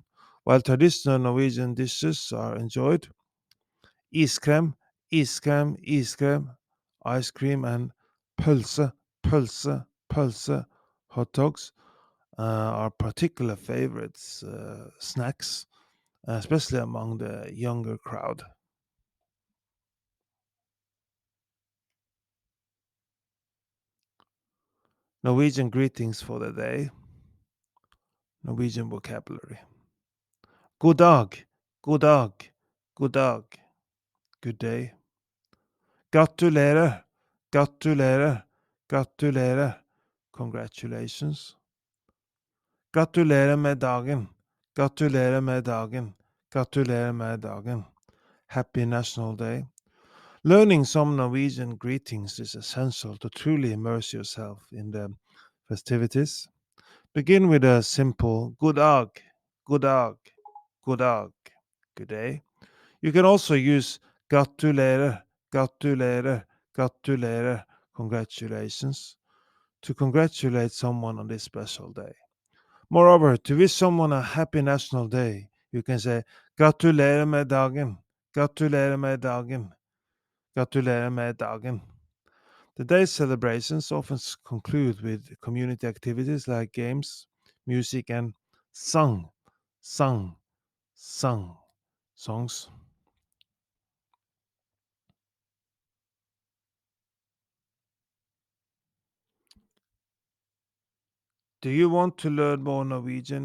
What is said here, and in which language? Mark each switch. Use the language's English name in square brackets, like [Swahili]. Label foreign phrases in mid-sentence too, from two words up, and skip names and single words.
[English] While traditional Norwegian dishes are enjoyed, [Norwegian] iskrem, iskrem, iskrem, [English] ice cream, and [Norwegian] pølse, pølse, pølse, [English] hot dogs are particular favorites, snacks, especially among the younger crowd. Norwegian greetings for the day. Norwegian vocabulary. [Norwegian] God dag, god dag, god dag, [English] good day. [Norwegian] Gratulerer, gratulerer, gratulerer, congratulations. Gratulerer med dagen, gratulerer med dagen, gratulerer med dagen. [English] Happy National Day. Learning some Norwegian greetings is essential to truly immerse yourself in the festivities. Begin with a simple [Norwegian] good dag, good dag, good dag, [English] good day. You can also use [Norwegian] gratulerer, gratulerer, gratulerer, [English] congratulations, to congratulate someone on this special day. Moreover, to wish someone a happy National Day, you can say [Norwegian] gratulerer med dagen, gratulerer med dagen, gratulerer med dagen. [English] The day's celebrations often conclude with community activities like games, music, and sung, sung, sung songs. Do you want to learn more Norwegian?